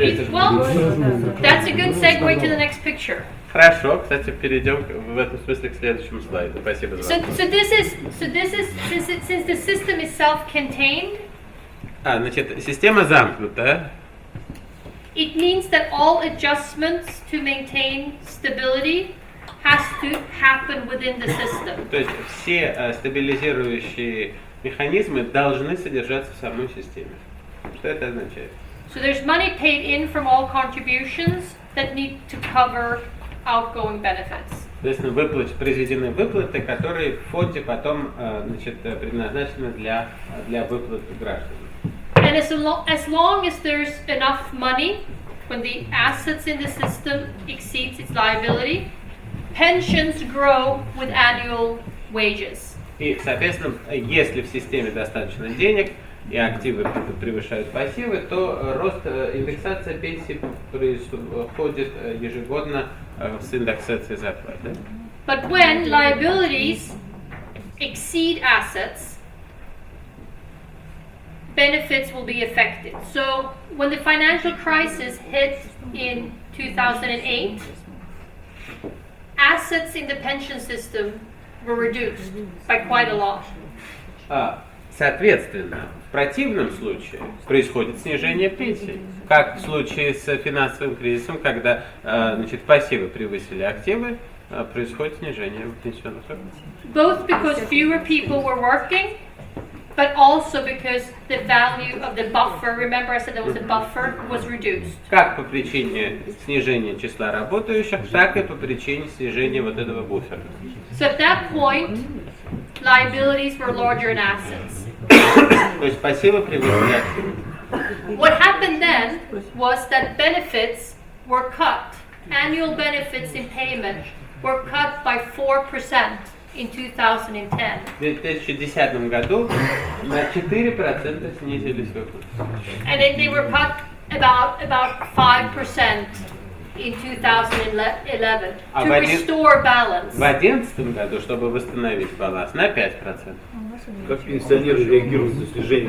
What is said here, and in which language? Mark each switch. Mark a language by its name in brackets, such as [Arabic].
[English] Well, that's a good segue to the next picture. [Russian] Хорошо, кстати, перейдем в этом смысле к следующему слайду. Спасибо за вопрос. [English] So this is since the system is self-contained, [Russian] Значит, система замкнута. [English] it means that all adjustments to maintain stability has to happen within the system. [Russian] То есть все стабилизирующие механизмы должны содержаться в самой системе. Что это означает? [English] So there's money paid in from all contributions that need to cover outgoing benefits. [Russian] Соответственно, произведены выплаты, которые в фонде потом предназначены для выплат гражданам. [English] And as long as there's enough money, when the assets in the system exceeds its liability, pensions grow with annual wages. [Russian] И, соответственно, если в системе достаточно денег и активы превышают пассивы, то рост индексация пенсий происходит ежегодно с индексацией зарплат. Да? [English] But when liabilities exceed assets, benefits will be affected. So when the financial crisis hit in 2008, assets in the pension system were reduced by quite a lot. [Russian] Соответственно, в противном случае происходит снижение пенсий, как в случае с финансовым кризисом, когда пассивы превысили активы, происходит снижение пенсионных выплат. [English] Both because fewer people were working, but also because the value of the buffer, remember I said there was a buffer, was reduced. [Russian] Как по причине снижения числа работающих, так и по причине снижения вот этого буфера. [English] So at that point, liabilities were larger than assets. [Russian] То есть пассивы превысили активы. [English] What happened then was that benefits were cut. Annual benefits in payment were cut by 4% in 2010. [Russian] В 2010 году на 4% снизились выплаты. [English] And then they were cut about 5% in 2011 to restore balance. [Russian] В 2011 году, чтобы восстановить баланс, на 5%. Как пенсионеры реагируют на снижение?